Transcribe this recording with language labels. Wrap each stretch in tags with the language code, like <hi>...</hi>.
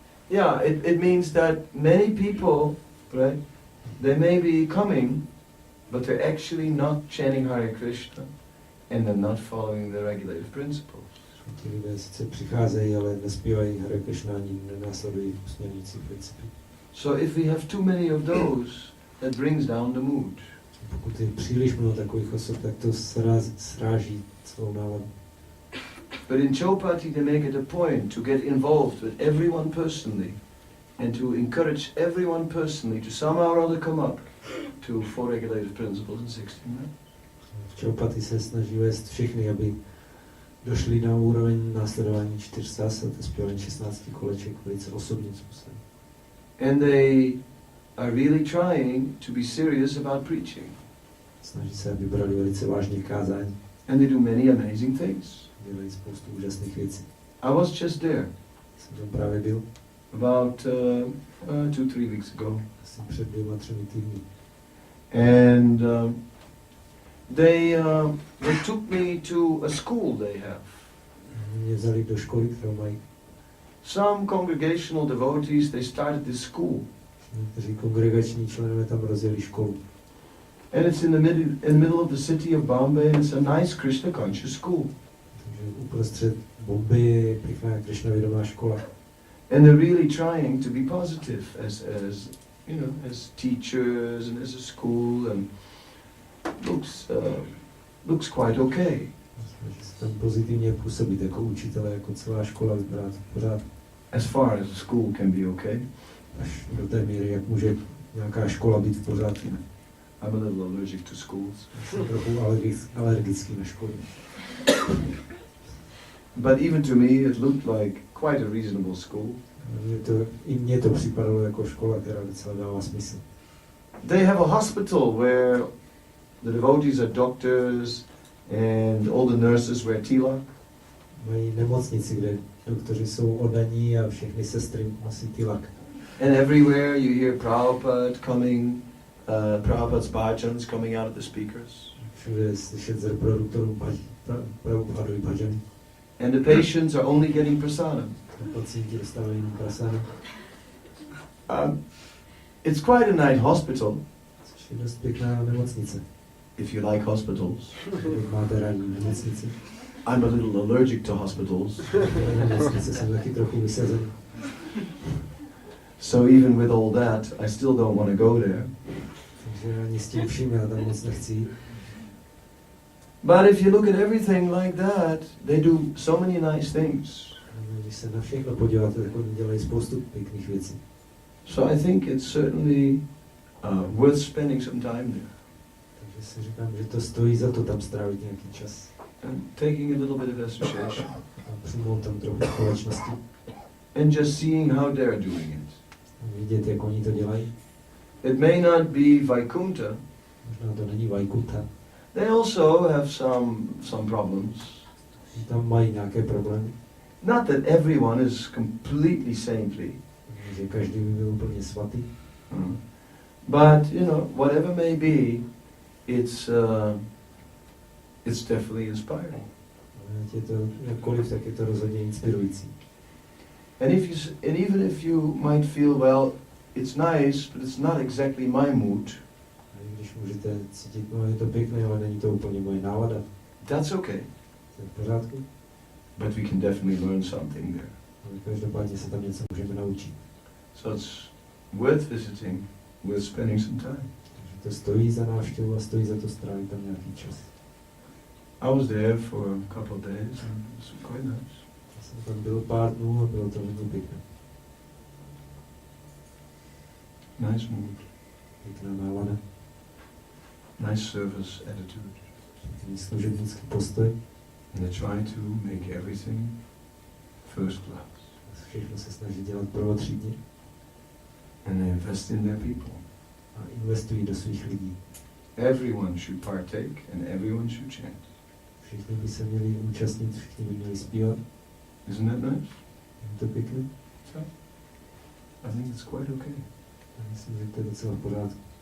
<en>Yeah, it means that many people, right, they may be coming, but they're actually not chanting Hare Krishna and they're not following the regulative principles.</en> <cs>Ti lidé sice přicházejí, ale nespívají Hare Krishna ani nenásledují usměrňující principy.</cs> <en>So if we have too many of those, that brings down the mood.</en> <cs>Pokud je příliš mnoho takových osob, tak to sráží celou náladu.</cs> <en>But in Chopati they make it a point to get involved with everyone personally and to encourage everyone personally to somehow or other come up to 4 regulative principles and 16.</en> <cs>V Chopati se snaží vést všechny, aby došli na úroveň následování 4 zásad a zpěvání 16 koleček velice osobním způsobem.</cs> <en>And they are really trying to be serious about preaching.</en> <cs>Snaží se, aby brali velice vážně kázání.</cs> <en>And they do many amazing things.</en> <cs>Dělají spoustu úžasných věcí.</cs> <en>I was just there</en> <cs>Jsem tam právě byl.</cs> <en>about 2-3 weeks ago.</en> <cs>Asi před 2-3 týdny.</cs> <en>And they took me to a school they have.</en> <cs>Mě vzali do školy, kterou mají.</cs> <en>Some congregational devotees, they started this school.</en> <cs>Někteří kongregační členové tam rozjeli školu.</cs> <en>And it's in the middle of the city of Bombay, and it's a nice Krishna conscious school.</en> <cs>Takže uprostřed Bomby je pěkná Krishna vědomá škola.</cs> <en>And they're really trying to be positive as you know, as teachers and as a school, and looks quite okay.</en> <cs>Snaží se tam pozitivně působit jako učitelé, jako celá škola vypadá pořád.</cs> <en>As far as a school can be okay.</en> <cs>Až do té míry, jak může nějaká škola být v pořádku.</cs> <en>I'm a little allergic to schools.</en> <cs>Jsem trochu alergický na školy.</cs> <en>But even to me, it looked like quite a reasonable school.</en> <cs>I mně to připadalo jako škola, která docela dává smysl.</cs> <en>They have a hospital where the devotees are doctors and all the nurses wear tilak.</en> <cs>Mají nemocnici, kde doktoři jsou oddaní a všechny sestry nosí tilak.</cs> <en>And everywhere you hear Prabhupada coming, Prabhupada's bhajans coming out of the speakers.</en> <cs>Všude je slyšet z reproduktorů Prabhupadovy bhajany.</cs> <en>And the patients are only getting prasadam.</en> <cs>Pacienti dostávají jenom prasány.</cs> <en>It's quite a nice hospital.</en> <cs>Což je dost pěkná nemocnice.</cs> <en>If you like hospitals.</en> <cs>Pokud máte rádi nemocnici.</cs> <en>I'm a little allergic to hospitals.</en> <cs>Jsem taky trochu vysazen.</cs> <en>So even with all that, I still don't want to go there.</en> <cs>Takže ani s tím vším já tam moc nechci jít.</cs> <en>But if you look at everything like that, they do so many nice things.</en> <cs>Když se na všechno podíváte, tak oni dělají spoustu pěkných věcí.</cs> <en>So I think it's certainly worth spending some time there.</en> <cs>Takže si říkám, že to stojí za to tam strávit nějaký čas.</cs> <en>And taking a little bit of association.</en> <cs>A přijmout tam trochu společnosti.</cs> <en>And just seeing how they're doing it.</en> <cs>A vidět, jak oni to dělají.</cs> <en>It may not be Vaikuntha.</en> <cs>Možná to není Vaikuntha.</cs> <en>They also have some problems.</en> <cs>Tam mají nějaké problémy.</cs> <en>Not that everyone is completely saintly.</en> <cs>Že každý by byl úplně svatý.</cs> <en>But, you know, whatever may be, it's definitely inspiring.</en> <cs>Je to jakkoliv, tak je to rozhodně inspirující.</cs> <en>And even if you might feel, well, it's nice, but it's not exactly my mood.</en> <cs>A když můžete cítit, no je to pěkné, ale není to úplně moje nálada.</cs> <en>That's okay.</en> <cs>To je v pořádku.</cs> <en>But we can definitely learn something there.</en> <cs>Ale každopádně se tam něco můžeme naučit.</cs> <en>So it's worth visiting, worth spending some time.</en> <cs>Takže to stojí za návštěvu a stojí za to strávit tam nějaký čas.</cs> <en>I was there for a couple of days and it was quite nice.</en> <cs>Já jsem tam byl pár dnů a bylo to hodně pěkné.</cs> <en>Nice mood,</en> <cs>Pěkná nálada.</cs> <en>nice service attitude.</en> <cs>Pěkný služebnický postoj.</cs> <en>And they try to make everything first class.</en> <cs>Všechno se snaží dělat prvotřídně.</cs> <en>And they invest in their people.</en> <cs>A investují do svých lidí.</cs> <en>Everyone should partake and everyone should chant.</en> <cs>Všichni by se měli účastnit, všichni by měli zpívat.</cs> <en>Isn't that nice?</en> <cs>Je to pěkné?</cs> <en>So, I think it's quite okay.</en> <cs>Já myslím, že to je docela v pořádku.</cs>